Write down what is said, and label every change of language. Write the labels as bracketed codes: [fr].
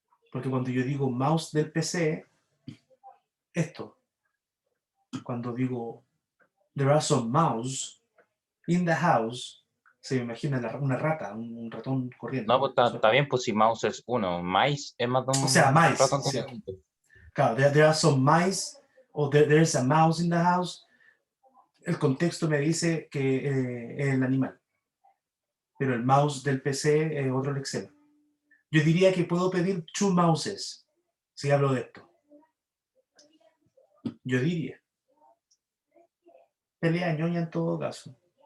[es] Porque cuando yo digo mouse del PC, esto. Cuando digo [en] there are some mouse in the house, [es] se me imagina una rata, un ratón corriendo. No, pues está bien, pues si mouse es uno, mice es más de un O sea, mice, ratón sí. diferente. [en] Claro, there are some mice, o there's a mouse in the house. [es] El contexto me dice que es el animal. Pero el mouse del PC es otro lexema. Yo diría que puedo pedir two mouses, si hablo de esto. Yo diría. Pelea ñoña en todo caso.